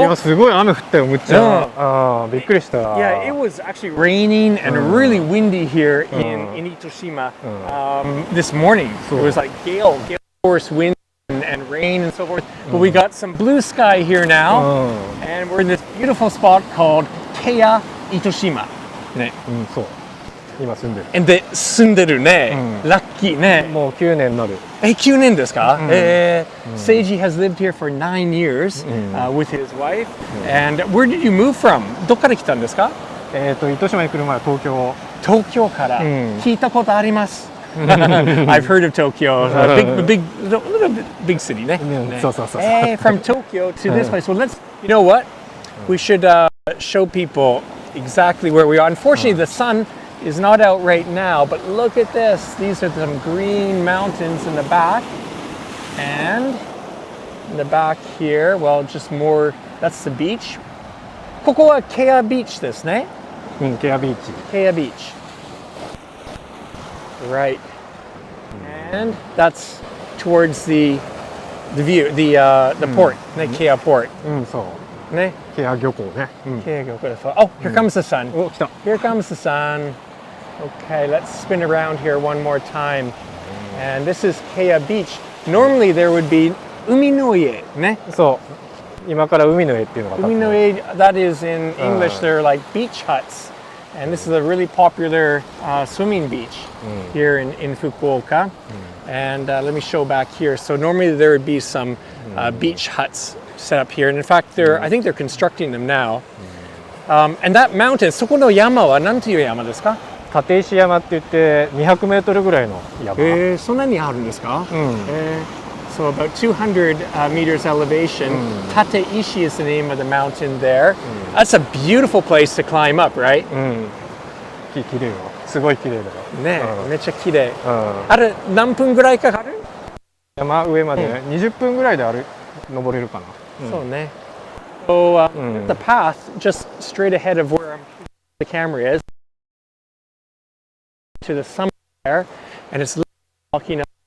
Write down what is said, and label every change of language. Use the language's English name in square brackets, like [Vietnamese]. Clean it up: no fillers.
[Japanese] いやすごい雨降ったよむっちゃ。びっくりした。 [English] Yeah, it was actually raining and really windy here in Itoshima this morning. It was like gale force wind and rain and so forth. But we got some blue sky here now, and we're in this beautiful spot called Kea Itoshima. [Japanese] ね。そう。今住んでる。で住んでるね。ラッキーね。もう9年になる。 9年ですか？ [English] Seiji has lived here for 9 years with his wife. And where did you move from? [Japanese] どっから来たんですか？糸島に来る前は東京。東京から聞いたことあります。 [English] I've heard of Tokyo. Little big city ね。 [Japanese] そうそうそう。 [English] From Tokyo to this place. Well, you know what? We should show people exactly where we are. Unfortunately, the sun is not out right now, but look at this. These are some green mountains in the back. And in the back here, well, just more, that's the beach. [Japanese] ここは Kea Beach ですね。 [English] Kea Beach. Kea Beach. Right. And that's towards the view, the port, ね、Kea Port. [Japanese] そう。ね。 Kea 漁港ね。 Kea 漁港です。 [English] Oh, here comes the sun. [Japanese] お、来た。 [English] Here comes the sun. Okay, let's spin around here one more time. And this is Kea Beach. Normally there would be 海の家ね。 [Japanese] そう。今から海の家っていうのが。 [English] 海の家 that is in English they're like beach huts. And this is a really popular swimming beach here in Fukuoka. And let me show back here. So normally there would be some beach huts set up here. And in fact, I think they're constructing them now. And that mountain, [Japanese] そこの山は何ていう山ですか？立石山って言って200メートルぐらいの山。そんなにあるんですか？ [English] So about 200 meters elevation. Tateishi is the name of the mountain there. That's a beautiful place to climb up, right? [Japanese] 綺麗よ。すごい綺麗だよ。ね、めっちゃ綺麗。あれ何分ぐらいかかる？山上まで20分ぐらいで登れるかな。そうね。 [English] So the path just straight ahead of where the camera is to the summit there, and it's walking up.